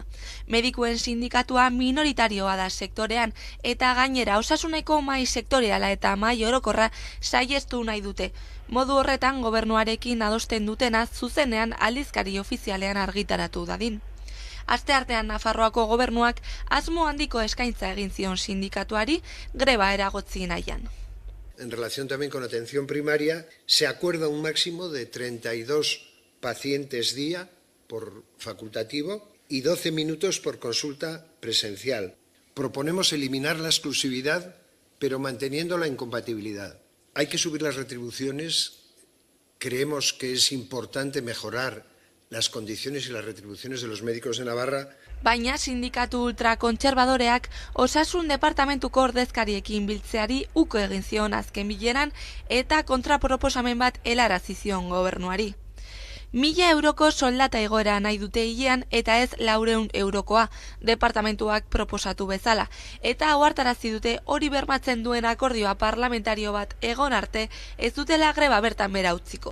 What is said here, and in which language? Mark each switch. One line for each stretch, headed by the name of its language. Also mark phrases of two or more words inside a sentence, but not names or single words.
Basque: Medikuen sindikatua minoritarioa da sektorean, eta gainera osasuneko mahai sektoriala eta mahai orokorra saihestu nahi dute. Modu horretan gobernuarekin adosten dutena zuzenean aldizkari ofizialean argitaratu dadin. Asteartean Nafarroako gobernuak asmo handiko eskaintza egin zion sindikatuari greba eragotzi nahian.
Spanish: En relación también con atención primaria, se acuerda un máximo de 32 pacientes día por facultativo y 12 minutos por consulta presencial. Proponemos eliminar la exclusividad, pero manteniendo la incompatibilidad. Hay que subir las retribuciones. Creemos que es importante mejorar las condiciones y las retribuciones de los médicos de Navarra.
Basque: Baina sindikatu ultrakontserbadoreak Osasun Departamentuko ordezkariekin biltzeari uko egin zion azken bileran eta kontraproposamen bat helarazi zion gobernuari. 1000 euroko soldata igoera nahi dute hilean eta ez 400 eurokoa departamentuak proposatu bezala, eta ohartarazi dute hori bermatzen duen akordioa parlamentario bat egon arte ez dutela greba bertan bera utziko.